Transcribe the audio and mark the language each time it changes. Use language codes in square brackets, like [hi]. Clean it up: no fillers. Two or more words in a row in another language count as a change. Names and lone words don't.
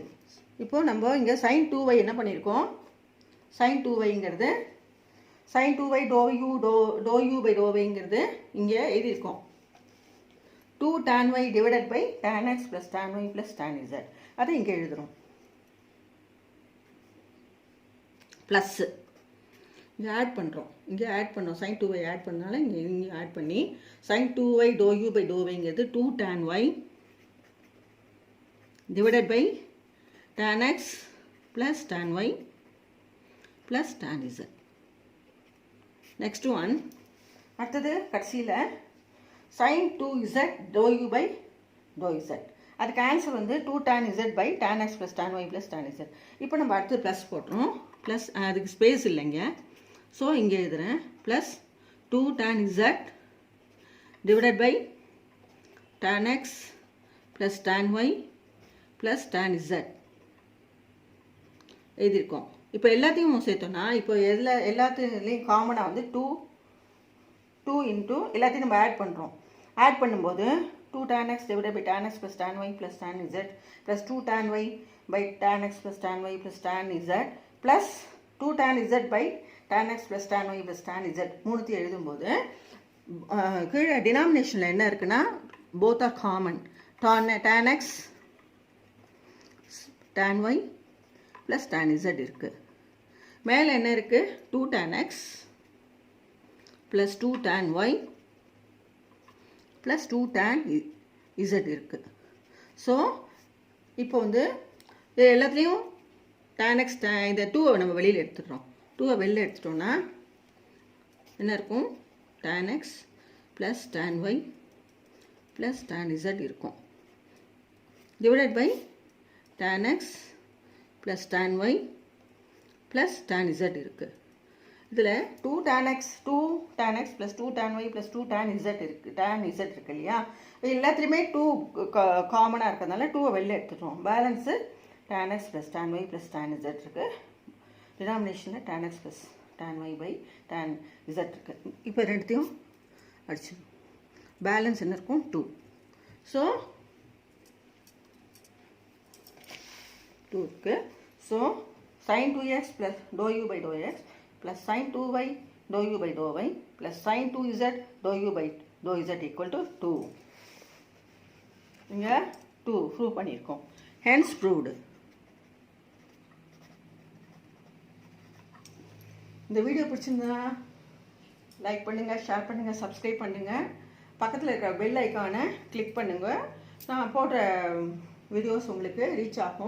[ta] இப்போ நம்ம இங்கே sin 2y என்ன பண்ணியிருக்கோம்? [en] sin 2yங்கிறது sin 2y dou u by dou yங்கிறது [ta] இங்கே எழுதியிருக்கோம். [en] 2 tan y divided by tan x plus tan y plus tan z. [ta] அதை இங்கே எழுதுகிறோம். ப்ளஸ்ஸு இங்கே ஆட் பண்ணுறோம். இங்கே ஆட் பண்ணோம். [en] sin 2y [ta] ஆட் பண்ணனால இங்கே ஆட் பண்ணி [en] sin 2y dou u by dou yங்கிறது 2 tan y divided by tan x plus tan y plus tan z. Next one, [ta] அடுத்தது கடைசியில் [en] sin 2z dou u by dou z. [ta] அதுக்கு ஆன்சர் வந்து [en] 2 tan z by tan x plus tan y plus tan z. [ta] இப்போ நம்ம அடுத்து ப்ளஸ் போட்டுரும். ப்ளஸ் அதுக்கு ஸ்பேஸ் இல்லைங்க, ஸோ இங்கே எழுதுகிறேன். [en] ப்ளஸ் 2 tan z divided by tan x plus tan y plus tan z எழுதியிருக்கோம். [ta] இப்போ எல்லாத்தையும் சேர்த்தோன்னா இப்போ எல்லாத்துலேயும் காமனாக வந்து 2 இன்ட்டு எல்லாத்தையும் நம்ம ஆட் பண்ணுறோம். ஆட் பண்ணும்போது [en] 2 tan x divided by tan x plus tan y plus tan z plus 2 tan y by tan x plus tan y plus tan z plus 2 tan z by tan x plus tan y plus tan z [ta] மூணுத்தையும் எழுதும்போது கீழே டினாமினேஷனில் என்ன இருக்குன்னா [en] both are common. tan x tan y plus tan z இருக்குது. [ta] மேலே என்ன இருக்குது? [en] 2 tan x plus 2 tan y plus 2 tan z இருக்குது. [ta] ஸோ இப்போ வந்து எல்லாத்துலேயும் [en] tan x [ta] இந்த 2வை நம்ம வெளியில் எடுத்துடுறோம். 2வை வெளியில் எடுத்துட்டோம்னா என்ன இருக்கும்? [en] tan x plus tan y plus tan z இருக்கும். divided by tan x plus tan y plus tan z இருக்குது. இதில் 2 tan x plus 2 tan y plus 2 tan z இருக்குது. tan z [ta] இருக்கு இல்லையா? எல்லாத்துலேயுமே 2 காமனாக இருக்கிறதுனால 2வை வெளில எடுத்துட்டோம். [en] பேலன்ஸு tan x plus tan y plus tan z இருக்குது. டினாமினேஷனில் tan x plus tan y by tan z இருக்குது. [ta] இப்போ ரெண்டுத்தையும் அடிச்சிடும். பேலன்ஸ் என்ன இருக்கும்? 2. ஸோ 2 இருக்குது. [en] ஸோ sin 2x plus dou u by dou x plus sin 2y dou u by dou y plus sin 2z dou u by dou z equal to 2. [ta] இங்கே 2 ப்ரூவ் பண்ணியிருக்கோம். [en] hence proved. [ta] இந்த வீடியோ பிடிச்சிருந்தா லைக் பண்ணுங்கள், ஷேர் பண்ணுங்கள், சப்ஸ்கிரைப் பண்ணுங்கள். பக்கத்தில் இருக்கிற பெல் ஐக்கானை கிளிக் பண்ணுங்கள். நான் போடுற வீடியோஸ் உங்களுக்கு ரீச் ஆகும்.